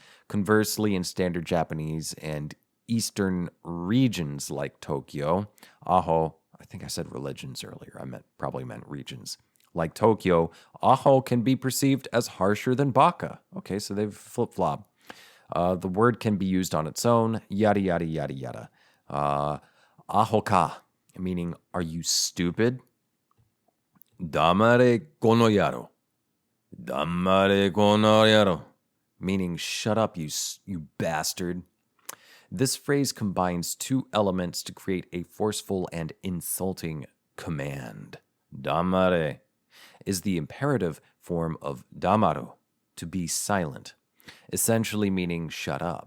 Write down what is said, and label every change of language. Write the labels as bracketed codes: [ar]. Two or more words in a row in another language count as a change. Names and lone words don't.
[en] Conversely, in standard Japanese and Eastern regions like Tokyo, aho, I think I said religions earlier, probably meant regions. Like Tokyo, aho can be perceived as harsher than baka. Okay, so they've flip-flopped. The word can be used on its own, yada, yada, yada, yada. [ja] アホか, [en] meaning, are you stupid? [ja] 黙れこの野郎。黙れこの野郎, [en] meaning, shut up, you bastard. This phrase combines two elements to create a forceful and insulting command. Damare is the imperative form of damaru, to be silent, essentially meaning shut up.